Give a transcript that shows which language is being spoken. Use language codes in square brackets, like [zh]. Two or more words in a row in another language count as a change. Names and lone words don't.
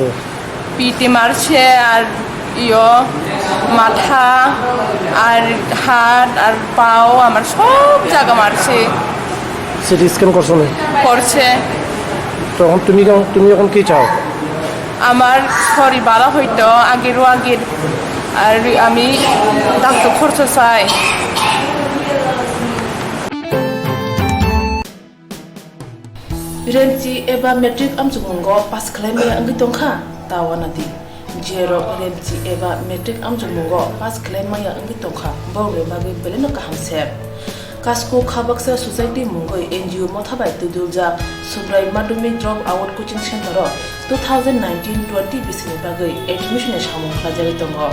[bn] পিঠে মারছে আর মাথা আর হাত আর পাও আমার সব জায়গা মারছে। [en] CT scan [bn] করছো না? করছে। তখন তুমি এখন কি চাও? আমার শরীর ভালো হইতো আগের আর আমি ডাক্তার খরচ চাই। [brx] रेंची एबा मेट्रिक आमजुमुंगो पास खालामनाया अंगि दंखा दावानादि जेरो रेंची एबा मेट्रिक आमजुमुंगो पास खालामनाया अंगि दंखा बावले बागै बेलेनो गाहामसे कास्को खाबाक्सा सोसाइटी मुंगै एनजीओ मथाबाय तुदुलजा सुब्राय माध्यमिक [en] drop out coaching center [brx] 2019-20 बिसिनि बागै एडमिशन सामु खालामजाय दङ